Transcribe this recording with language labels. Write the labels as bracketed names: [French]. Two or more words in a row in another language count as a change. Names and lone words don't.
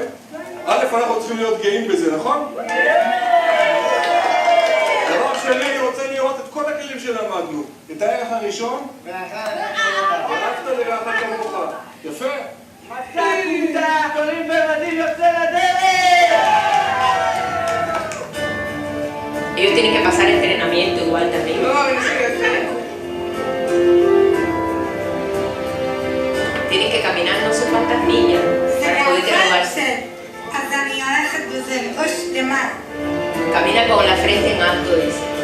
[Hebrew] א', אנחנו צריכים להיות גאים בזה, נכון? דבר שני, אני רוצה לראות את כל הכלים שלמדנו. את הערך הראשון, ואהבת לרעך כמוך. יפה? מצאתי את הגדולים במדים יוצא לדרך! [Spanish] Ellos tienen que pasar entrenamiento igual también. Tienen que caminar no sé cuántas millas para poder graduarse. Camina con la frente en alto, dice.